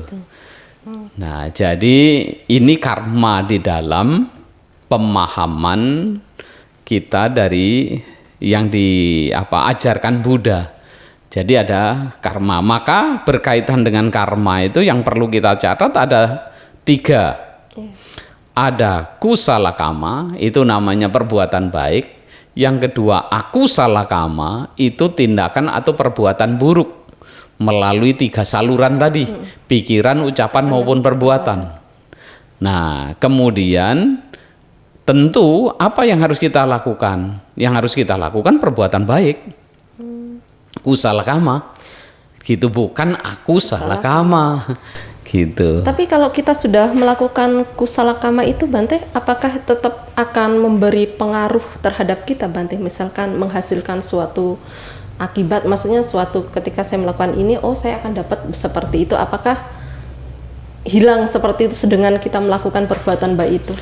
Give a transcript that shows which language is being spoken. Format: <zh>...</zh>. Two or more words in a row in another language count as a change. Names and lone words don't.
<id>Nah, jadi ini karma di dalam pemahaman kita dari yang ajarkan Buddha. Jadi ada karma. Maka berkaitan dengan karma itu yang perlu kita catat ada 3. Ada</id> <pi>kusala kama,</pi> <id>itu namanya perbuatan baik. Yang kedua,</id> <pi>akusala kama,</pi> <id>itu tindakan atau perbuatan buruk melalui 3 saluran tadi, pikiran, ucapan maupun perbuatan. Nah, kemudian tentu apa yang harus kita lakukan? Yang harus kita lakukan perbuatan baik.</id> <pi>Kusala kama.</pi> <id>Gitu, bukan</id> <pi>akusala kama.</pi> <id>Gitu. Tapi kalau kita sudah melakukan</id> <pi>kusala kama</pi> <id>itu, Bante, apakah tetap akan memberi pengaruh terhadap kita, Bante? Misalkan menghasilkan suatu akibat, maksudnya suatu ketika saya melakukan ini, saya akan dapat seperti itu. Apakah hilang seperti itu dengan kita melakukan perbuatan baik itu?</id>